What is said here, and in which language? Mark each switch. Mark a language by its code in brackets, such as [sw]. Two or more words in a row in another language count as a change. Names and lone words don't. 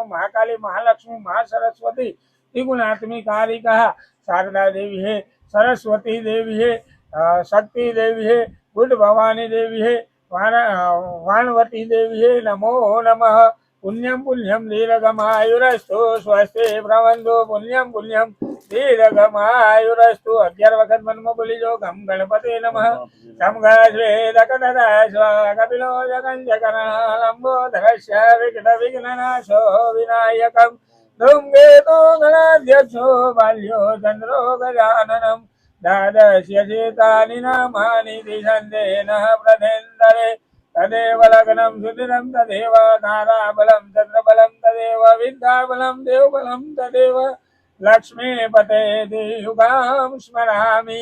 [hi] महाकाली महालक्ष्मी महासरस्वती त्रिगुणात्मिकारिका शारदा देवी है, सरस्वती देवी है, शक्ति देवी है, बुद्ध भवानी देवी है, वाणवती देवी है। [sa] नमो नमः। पुण्यम पुण्यम दीर्घमायुरस्तु स्वस्ति प्रबंधो पुण्यम पुण्यम दीर्घमायुरस्तु। [hi] 11 वखत मन में बोली जो [sa] गम गणपति नमः। गम गणेश कपिलो जगन जगन्नालंबोधरस्य विघ्न विघ्ननाशो विनायकं धूमकेतो गणाध्यक्षो बाल्यो चन्द्रो गजाननं द्वादश चेतानि नामानि दिशन्तेनः प्रथेन्दरे तदेव लग्नं सुदिनं तदेव ताराबलं चन्द्रबलं तदेव विद्याबलं देवबलं तदेव लक्ष्मीपते युगां स्मरामि।